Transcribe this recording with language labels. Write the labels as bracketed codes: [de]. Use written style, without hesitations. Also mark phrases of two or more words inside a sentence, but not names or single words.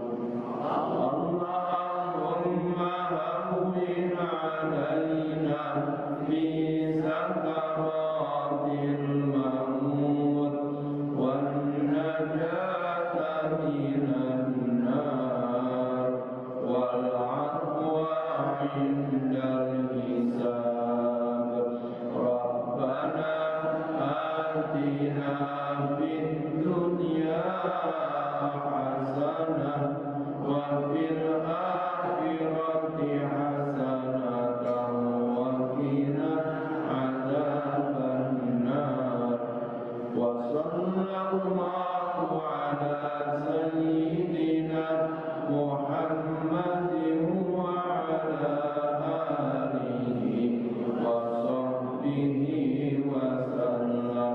[ar] اللهم هون علينا في سكرات الموت والنجاة من النار والعفو عند الحساب. ربنا آتنا في الدنيا حسنة وفي الآخرة حسنة وقنا عذاب النار. وصلى الله على سيدنا محمد وعلى آله وصحبه وسلم.